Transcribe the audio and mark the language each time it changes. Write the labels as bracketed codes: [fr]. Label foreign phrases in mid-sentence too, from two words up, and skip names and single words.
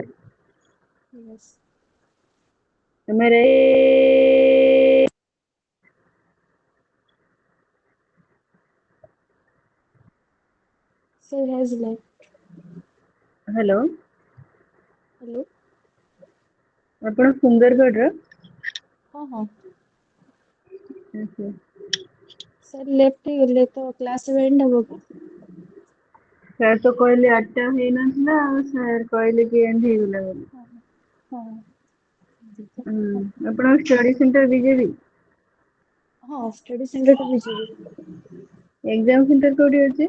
[en] Yes. Am I right? So has like Hello. hello. [or] ଆପଣ ସୁନ୍ଦରଗଡ଼ର? ହଁ। ଆଚ୍ଛା। [en] sir left [or] ହେଇଗଲେ ତ [en] class end [or] ହବ କି? ସାର୍ ତ କହିଲେ 8ଟା ହେଇନଥିଲା ଆଉ ସାର୍ କହିଲେ କି ଏଣ୍ଡ ହେଇଗଲା ବୋଲି। ହଁ। ଆପଣଙ୍କ [en] study center [or] ବିଜେପି? ହଁ [en] study center [or] ଟା ବିଜେପି। [en] exam center [or] କୋଉଠି ଅଛି?